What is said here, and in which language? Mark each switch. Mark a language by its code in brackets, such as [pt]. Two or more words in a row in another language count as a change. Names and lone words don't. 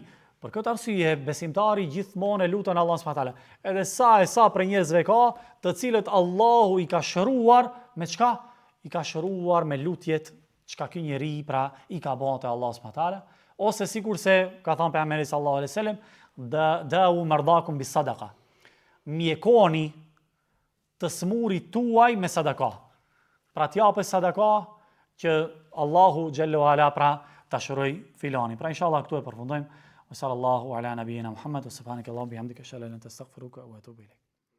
[sq] Për këtë arsye besimtari gjithmonë e luton Allahun [ar] سبحان الله تعالى. [sq] Edhe sa për njerëzve ka, të cilët Allahu i ka shëruar me çka? I ka shëruar me lutjet çka ky njeri pra i ka bënë te Allahu [ar] سبحان الله تعالى, [sq] ose sikurse ka thënë pejgamberi [ar] صلى الله عليه وسلم, داووا مرضاكم بالصدقة. [sq] Mjekoni të smurit tuaj me sadaka. Pra t'japë sadaka që Allahu [ar] جل وعلا [sq] pra ta shëroj filani. Pra inshallah këtu e përfundojmë. [ar] صلى الله على نبينا محمد وسبحانك اللهم وبحمدك أشهد أن لا إله إلا أنت أستغفرك وأتوب إليك.